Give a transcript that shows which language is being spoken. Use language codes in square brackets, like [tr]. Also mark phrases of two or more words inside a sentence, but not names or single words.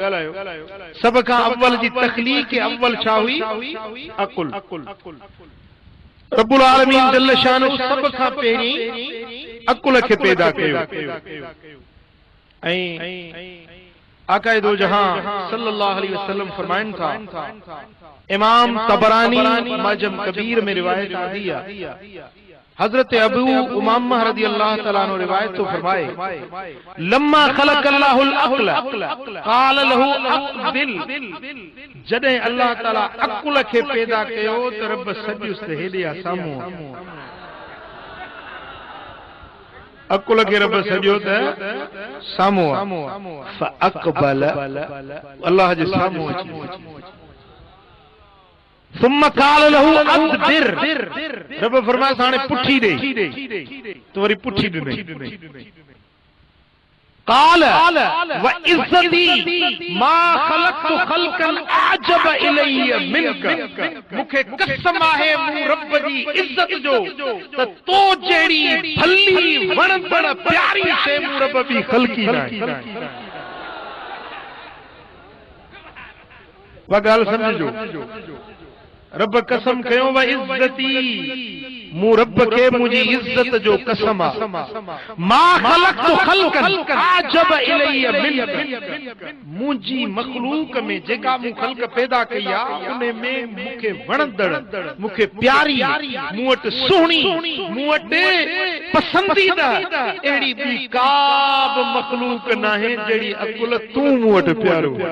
[sd] सभ खां अव्वल जी तख़लीक़ अव्वल छा हुई? अकुल। [ar] رب العالمين جل شانه [sd] सभ खां पहिरीं अकुल खे पैदा कयो। ऐं आक़ाए दो जहां [ar] صلى الله عليه وسلم [sd] फरमाइनि था, इमाम तबरानी मजम कबीर [ur] میں روایت آتی ہے, [sd] हजरत अबू उमामा [ar] رضي الله تعالى عنه [sd] रिवायत तो फरमाए, [ar] لما خلق الله العقل قال له أقبل, [sd] जॾहिं अल्लाह ताला अकुल खे पैदा कयो त रब सॼुस हेॾे आ साम्हूं। अकुल खे रब सॼो त साम्हूं आहे। फ़अक़बल, अल्लाह जे साम्हूं अची। [ar] ثم قال له أدبر, [sd] रब फरमाए हाणे पुठी ॾे, तो वरी पुठी ॾिनई। [ar] قال وعزتي ما خلقت خلقا أعجب إلي منك, [sd] मूंखे कसम आहे मूं रब जी इज़्ज़त जो त तो जहिड़ी भली वणंदड़ प्यारी शइ मूं रब बि ख़ल्क़ी नाहे। वा ॻाल्हि सम्झो, रब कसम कयो [ar] وعزتي, [sd] मूं रब खे मुंहिंजी इज़्ज़त जो कसम आहे। [ar] ما خلقت خلقا أعجب إلي منك, [sd] मुंहिंजी मख़लूक में जेका मूं ख़ल्क़ पैदा कई आहे उन में मूंखे वणंदड़, मूंखे प्यारी, मूं वटि सुहिणी, मूं वटि पसंदीदा अहिड़ी ॿी का बि मख़लूक नाहे जहिड़ी अकुल तूं मूं वटि प्यारो।